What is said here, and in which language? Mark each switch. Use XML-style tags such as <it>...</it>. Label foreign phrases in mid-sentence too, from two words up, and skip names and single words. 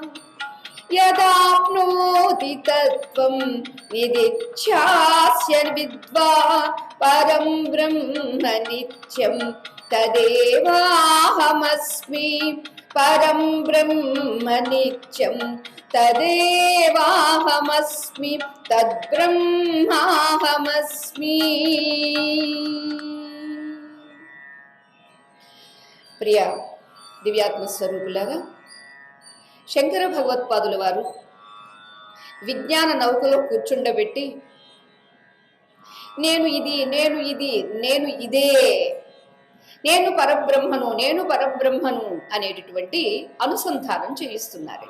<sa>यदाप्नोति तत्त्वं निदिध्यास्य विद्वान् परं ब्रह्म नित्यं तदेवाहमस्मि। परं ब्रह्म नित्यं तदेवाहमस्मि। तद्ब्रह्माहमस्मि।</sa> <te>ప్రియ దివ్యాత్మ స్వరూపులారా, శంకర భగవత్పాదుల వారు విజ్ఞాన నౌకలో కూర్చుండబెట్టి నేను ఇది, నేను ఇది, నేను ఇదే, నేను పరబ్రహ్మను, నేను పరబ్రహ్మను అనేటటువంటి అనుసంధానం చేయిస్తున్నారు.</te>